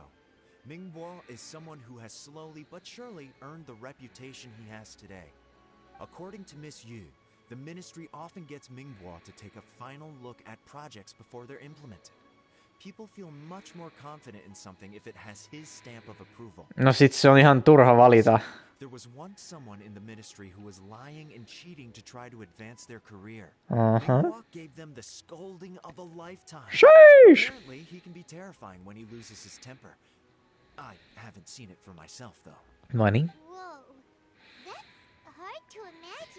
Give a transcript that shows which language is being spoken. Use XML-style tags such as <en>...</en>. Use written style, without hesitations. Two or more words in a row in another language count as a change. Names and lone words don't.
<en>Mingbo is someone who has slowly but surely earned the reputation he has today. According to Miss Yu, the ministry often gets Mingbo to take a final look at projects before they're implemented. People feel much more confident in something if it has his stamp of approval.</en> <fi>No sit se on ihan turha valita.</fi> <en>There was once someone in the ministry who was lying and cheating to try to advance their career. Uh-huh. Mingbo gave them the scolding of a lifetime. Sheesh! Apparently, he can be terrifying when he loses his temper. I haven't seen it for myself, though. Money. Whoa, that's hard to imagine.</en>